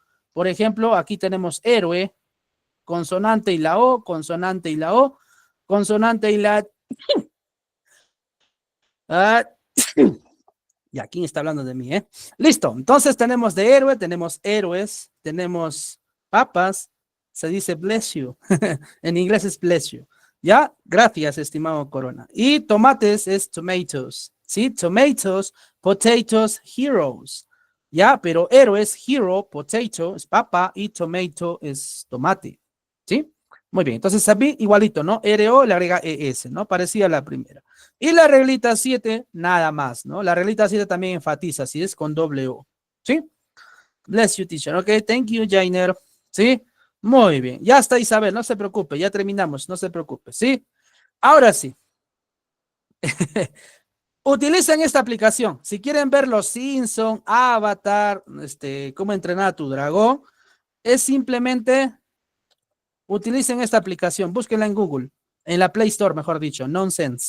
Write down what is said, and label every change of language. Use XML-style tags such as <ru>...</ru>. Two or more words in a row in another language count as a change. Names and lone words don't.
<es>Por ejemplo, aquí tenemos héroe, consonante y la O, consonante y la O, consonante y la... Ah, y aquí está hablando de mí, ¿eh?</es> <en>Listo, entonces tenemos de héroe, tenemos héroes, tenemos papas, se dice bless you, en inglés es bless you,</en> <es>¿ya? Gracias, estimado Corona. Y tomates es tomatoes, ¿sí?</es> <en>Tomatoes, potatoes, heroes,</en> <es>¿ya? Pero héroes, hero, potato es papa y tomato es tomate, ¿sí? Muy bien, entonces sabí igualito, ¿no? RO le agrega ES, ¿no? Parecía la primera. Y la reglita 7, nada más, ¿no? La reglita 7 también enfatiza, si es con doble O, ¿sí?</es> <en>Bless you, teacher. Ok, thank you,</en> <es>Jainer. ¿Sí? Muy bien. Ya está, Isabel, no se preocupe, ya terminamos, no se preocupe, ¿sí? Ahora sí. Utilicen esta aplicación. Si quieren ver los Simpson, Avatar, cómo entrenar a tu dragón, es simplemente utilicen esta aplicación, búsquenla en Google, en la Play Store, mejor dicho, Nonsense.</es>